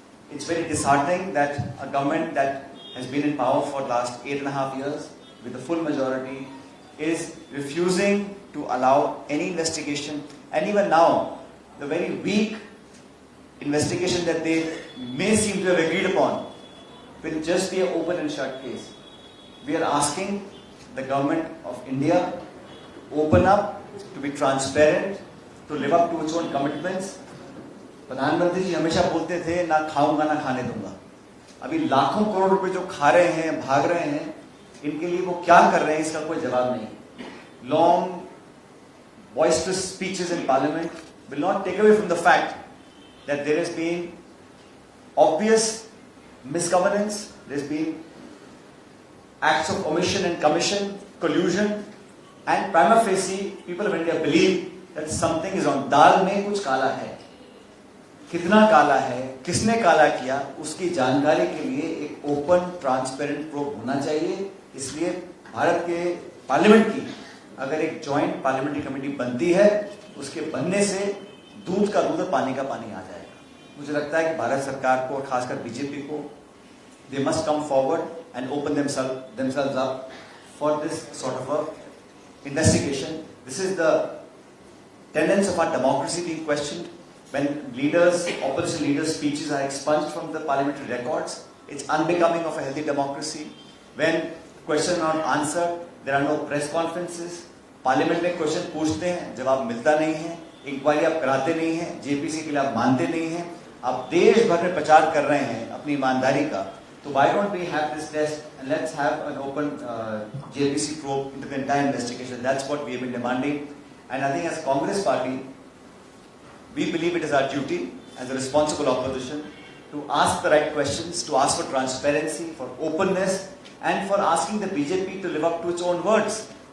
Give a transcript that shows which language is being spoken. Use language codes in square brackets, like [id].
[en] It's very disheartening that a government that has been in power for the last 8.5 years with a full majority is refusing to allow any investigation, and even now the very weak investigation that they may seem to have agreed upon will just be an open and shut case. We are asking the government of India open up, to be transparent, to live up to its own commitments. [hi] प्रधानमंत्री जी हमेशा बोलते थे ना खाऊंगा ना खाने दूंगा. अभी लाखों करोड़ रुपए जो खा रहे हैं, भाग रहे हैं, इनके लिए वो क्या कर रहे हैं इसका कोई जवाब नहीं. [en] Long, boisterous speeches in Parliament will not take away from the fact that there has been obvious misgovernance, there's been acts of omission and commission, collusion, and prima facie, people of India believe that something is wrong. [hi] दाल में कुछ काला है. कितना काला है, किसने काला किया, उसकी जानकारी के लिए एक ओपन ट्रांसपेरेंट प्रोब होना चाहिए. इसलिए भारत के पार्लियामेंट की अगर एक जॉइंट पार्लियामेंट्री कमेटी बनती है, उसके बनने से दूध का दूध और पानी का पानी आ जाएगा. मुझे लगता है कि भारत सरकार को और खासकर बीजेपी को [en] they must come forward and open themselves up for this sort of a investigation. This is the tenets of our democracy being questioned. When leaders, opposition leaders' speeches are expunged from the parliamentary records, it's unbecoming of a healthy democracy. When questions are not answered, there are no press conferences. [hi] Parliament में question पूछते हैं, जवाब मिलता नहीं है. Inquiry आप कराते नहीं हैं, जेपीसी के लिए आप मानते नहीं हैं. आप देश भर में प्रचार कर रहे हैं अपनी ईमानदारी का. [en] So why don't we have this test and let's have an open JPC probe into the entire investigation. That's what we have been demanding. And I think as Congress party, we believe it is our duty as a responsible opposition to ask the right questions, to ask for transparency, for openness, and for asking the BJP to live up to its own words.